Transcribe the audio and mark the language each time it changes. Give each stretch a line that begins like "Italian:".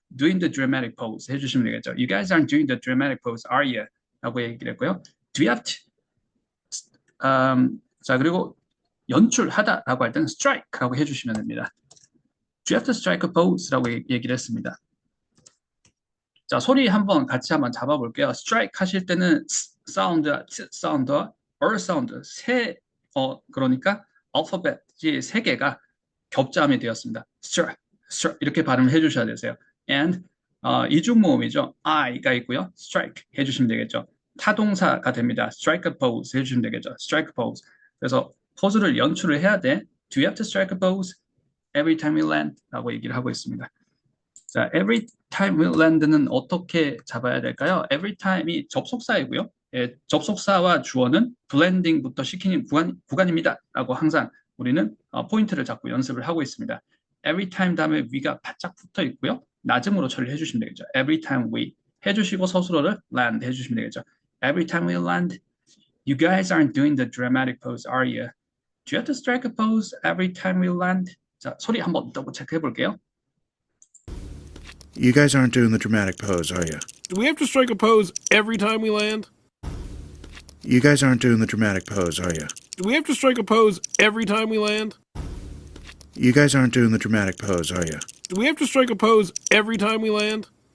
English: doing the dramatic pose
Korean: 해주시면 되겠죠.
English: You guys aren't doing the dramatic pose, are you?
Korean: 라고 얘기를 했고요.
English: Do you have to?
Korean: 자, 그리고 연출하다라고 할 때는 strike라고 해주시면 됩니다.
English: Do you have to strike a pose
Korean: 라고 얘기를 했습니다. 자, 소리 한번 같이 한번 잡아볼게요. strike 하실 때는 사운드와 사운드와 사운드 그러니까 알파벳이 세 개가 겹자음이 되었습니다. strike, strike 이렇게 발음을 해주셔야 되세요. and 이중 모음이죠. I가 있고요. strike 해주시면 되겠죠. 타동사가 됩니다.
English: strike a pose 해주시면 되겠죠. strike a pose.
Korean: 그래서 포즈를 연출을 해야 돼.
English: Do you have to strike a pose every time you land?
Korean: 라고 얘기를 하고 있습니다. 자,
English: every time we land
Korean: 는 어떻게 잡아야 될까요? every time이 접속사이고요. 예, 접속사와 주어는 blending부터 시키는 구간입니다. 라고 항상 우리는 포인트를 잡고 연습을 하고 있습니다. every time 다음에 we가 바짝 붙어 있고요. 낮음으로 처리를 해주시면 되겠죠. every time we 해주시고 서술어를 land 해주시면 되겠죠.
English: every time we land, you guys aren't doing the dramatic pose, are you? Do you have to strike a pose every time we land?
Korean: 자, 소리 한번 더블 체크해 볼게요.
English: You guys aren't doing the dramatic pose, are you? Do we have to strike a pose every time we land? You guys aren't doing the dramatic pose, are you? Do we have to strike a pose every time we land? You guys aren't doing the dramatic pose, are you? Do we have to strike a pose every time we land?